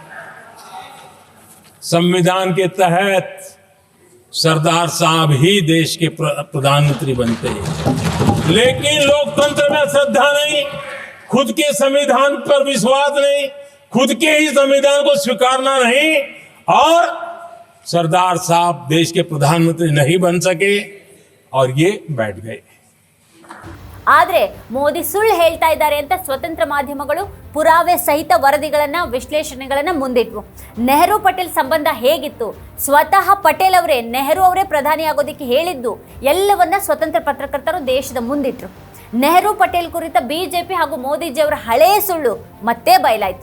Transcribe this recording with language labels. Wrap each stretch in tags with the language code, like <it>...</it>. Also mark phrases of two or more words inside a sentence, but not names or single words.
<hi>संविधान के तहत सरदार साहब ही देश के प्रधानमंत्री बनते हैं, लेकिन लोकतंत्र में श्रद्धा नहीं, खुद के संविधान पर विश्वास नहीं, खुद के ही संविधान को स्वीकारना नहीं, और सरदार साहब देश के प्रधानमंत्री नहीं बन सके और ये बैठ गए.</hi> <kn>ಆದರೆ ಮೋದಿ ಸುಳ್ಳು ಹೇಳ್ತಾ ಇದ್ದಾರೆ ಅಂತ ಸ್ವತಂತ್ರ ಮಾಧ್ಯಮಗಳು ಪುರಾವೆ ಸಹಿತ ವರದಿಗಳನ್ನು ವಿಶ್ಲೇಷಣೆಗಳನ್ನು ಮುಂದಿಟ್ವು. ನೆಹರು ಪಟೇಲ್ ಸಂಬಂಧ ಹೇಗಿತ್ತು, ಸ್ವತಃ ಪಟೇಲ್ ಅವರೇ ನೆಹರು ಅವರೇ ಪ್ರಧಾನಿ ಆಗೋದಕ್ಕೆ ಹೇಳಿದ್ದು ಎಲ್ಲವನ್ನ ಸ್ವತಂತ್ರ ಪತ್ರಕರ್ತರು ದೇಶದ ಮುಂದಿಟ್ರು. ನೆಹರು ಪಟೇಲ್ ಕುರಿತ ಬಿಜೆಪಿ ಹಾಗೂ ಮೋದಿಜಿಯವರ ಹಳೆಯ ಸುಳ್ಳು ಮತ್ತೆ ಬಯಲಾಯಿತು.</kn>